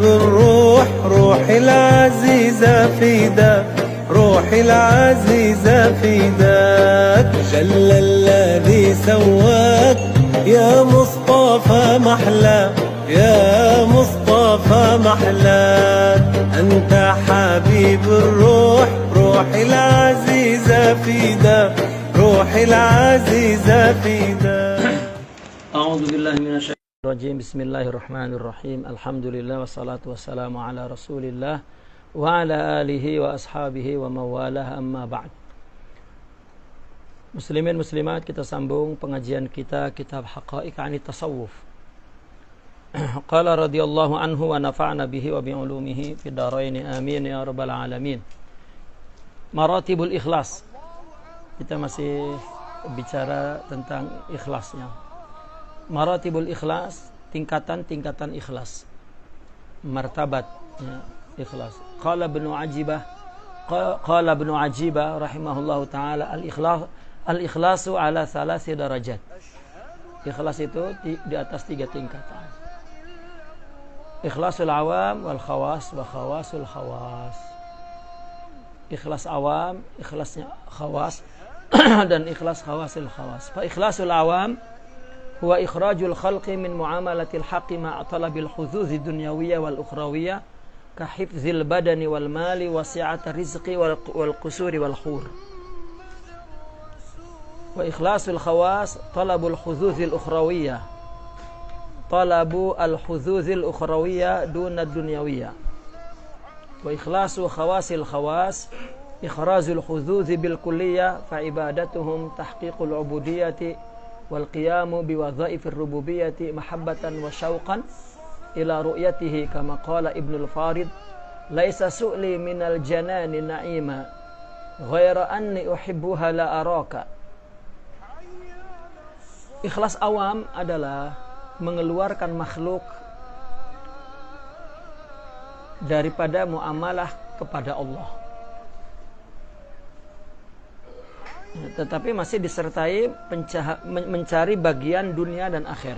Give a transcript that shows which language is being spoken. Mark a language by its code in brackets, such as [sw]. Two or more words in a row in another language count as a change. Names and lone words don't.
[ar] الروح روحي العزيزة فداك روحي العزيزة فداك جل الذي سواك يا مصطفى محلى يا مصطفى محلى أنت حبيب الروح روحي العزيزة فداك روحي العزيزة فداك. أعوذ بالله من الشيطان الرجيم. بسم الله الرحمن الرحيم. الحمد لله والصلاة والسلام على رسول الله وعلى آله وأصحابه ومواله أما بعد. [ms] Muslimin muslimat, kita sambung pengajian kita kitab Haqa'iq 'anit Tasawuf. [ar] قال رضي الله عنه ونفعنا به وبعلومه في الدارين آمين يا رب العالمين. مراتب الإخلاص. [ms] Kita masih bicara tentang ikhlasnya. [ar] مراتب الإخلاص, [ms] tingkatan-tingkatan ikhlas. Martabat ya, ikhlas. [ar] قال ابن عجيبة رحمه الله تعالى الإخلاص على ثلاث درجات. [ms] Ikhlas itu di atas 3 tingkatan. [ar] إخلاص العوام والخواص وخواص الخواص. [ms] Ikhlas awam, ikhlasnya khawas dan ikhlas [ar] خواص الخواص. فإخلاص العوام هو إخراج الخلق من معاملة الحق مع طلب الحظوظ الدنيوية والأخروية كحفظ البدن والمال وسعة الرزق والقصور والحور. وإخلاص الخواص طلب الحظوظ الأخروية طلب الحظوظ الأخروية دون الدنيوية. وإخلاص خواص الخواص إخراج الحظوظ بالكلية فعبادتهم تحقيق العبودية والقيام بوظائف الربوبية محبة وشوقا إلى رؤيته كما قال ابن الفارض ليس سؤلي من الجنان نعيما غير أني أحبها لأراك. [ms] Ikhlas awam adalah mengeluarkan makhluk daripada muamalah kepada Allah, tetapi masih disertai mencari bagian dunia dan akhirat.